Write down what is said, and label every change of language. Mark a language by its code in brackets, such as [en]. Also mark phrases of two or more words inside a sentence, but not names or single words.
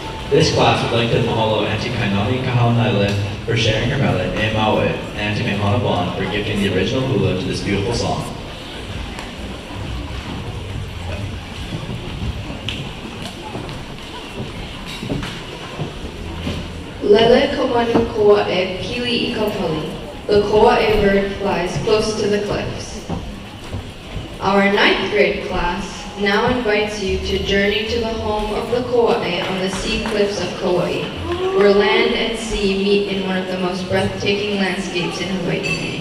[en] This class would like to mahalo Auntie Kainani Kahaunaile for sharing her mele, e Maue, and Auntie Mehana Bond for gifting the original hula to this beautiful song. [haw] Lele kamanu koa e pili I kapali. [en] The koa e bird flies close to the cliffs. Our 9th grade class now invites you to journey to the home of the Kauai on the sea cliffs of Kauai, where land and sea meet in one of the most breathtaking landscapes in Hawaii.